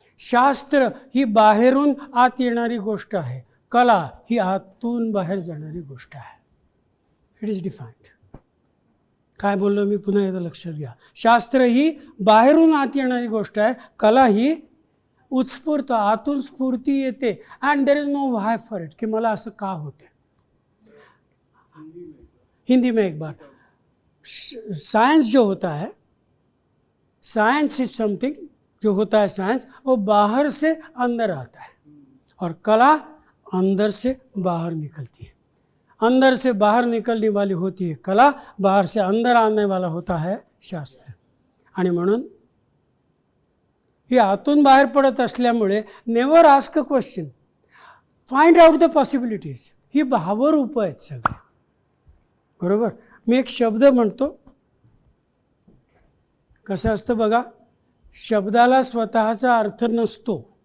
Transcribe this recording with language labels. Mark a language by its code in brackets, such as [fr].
[mr] शास्त्र ही बाहेरून आत येणारी गोष्ट आहे, कला ही आतून बाहेर जाणारी गोष्ट आहे. [en] It is defined. [mr] काय बोललो मी पुन्हा एकदा लक्षात घ्या. शास्त्र ही बाहेरून आत येणारी गोष्ट आहे, कला ही उत्स्फूर्त आतून स्फूर्ती येते. [en] and there is no why for it, [mr] कि मला असं का होते. [hi] हिंदी में एक बार, साइंस जो होता है, साइंस इज समथिंग जो होता है साइंस, वो बाहर से अंदर आता है, और कला अंदर से बाहर निकलती है. अंदर से बाहर निकलने वाली होती है कला, बाहर से अंदर आने वाला होता है शास्त्र. [mr] आणि म्हणून ही आतून बाहेर पडत असल्यामुळे [en] Never ask a question, find out the possibilities. [mr] ही भावरूप आहेत सगळे, बरोबर. मी एक शब्द म्हणतो, कसं असतं बघा, शब्दाला स्वतःचा अर्थ नसतो.